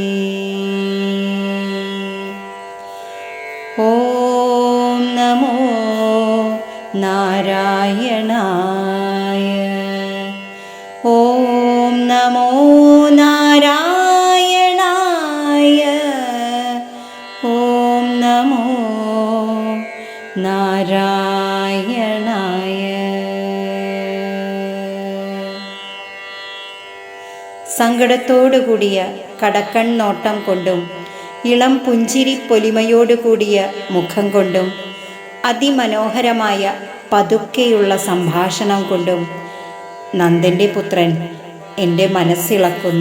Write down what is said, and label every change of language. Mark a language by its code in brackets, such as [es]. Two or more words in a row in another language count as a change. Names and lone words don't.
[sa] ॐ नमो नारायणाय। ॐ नमो नारायणाय। ॐ नमो നാരായണായ. [ml] സങ്കടത്തോടുകൂടിയ കടക്കണ്ണോട്ടം കൊണ്ടും ഇളം പുഞ്ചിരി പൊലിമയോടുകൂടിയ മുഖം കൊണ്ടും അതിമനോഹരമായ പതുക്കെയുള്ള സംഭാഷണം കൊണ്ടും നന്ദൻ്റെ പുത്രൻ എൻ്റെ മനസ്സിളക്കുന്നു.